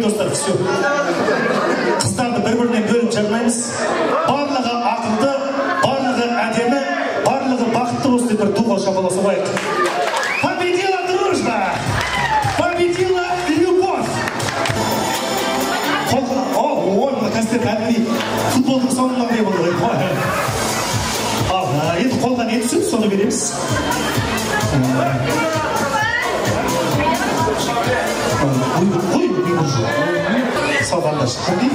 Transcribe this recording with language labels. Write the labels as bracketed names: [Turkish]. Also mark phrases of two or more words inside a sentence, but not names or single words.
[Russian] Все. [Kazakh] Қыздарды бір-бірінен бөліп жармаймыз. Барлығы ақылды, барлығы әдемі, барлығы бақытты болсын деп бір дұға шапаласа қояйық. [Russian] Победила дружба! Победила любовь! [Kazakh] Ой, мына кәсіпте кәдімгідей футболдың соңындағыдай болды ғой. Ал, енді қолға не түседі, соны береміз. Салғанда шыққан дейді.